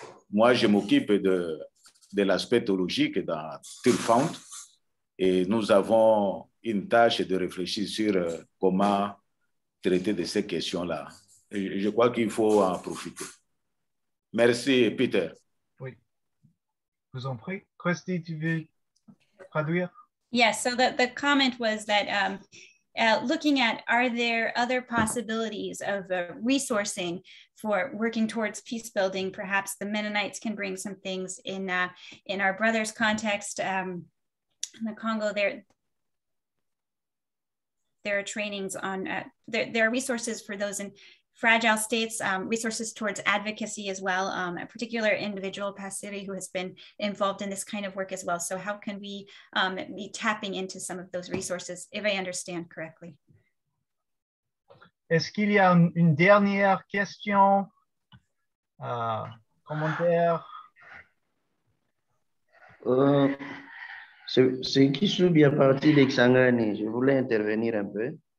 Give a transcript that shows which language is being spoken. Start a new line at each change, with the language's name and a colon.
French: Moi, je m'occupe de l'aspect théologique dans Tirfand et nous avons une tâche de réfléchir sur comment traiter de ces questions-là. Je crois qu'il faut en profiter. Merci, Peter. Oui. Je vous en prie. Christy, tu veux traduire?
English: Yes, so the comment was that looking at, are there other possibilities of resourcing for working towards peace building? Perhaps the Mennonites can bring some things in our brothers' context. In the Congo, there are trainings on, there are resources for those in fragile states, resources towards advocacy as well, a particular individual, Passeri, who has been involved in this kind of work as well. So how can we be tapping into some of those resources, if I understand correctly?
French: Est-ce qu'il y a une dernière question, commentaire? C'est qui sont bien parti d'Exangani. Je voulais intervenir un peu.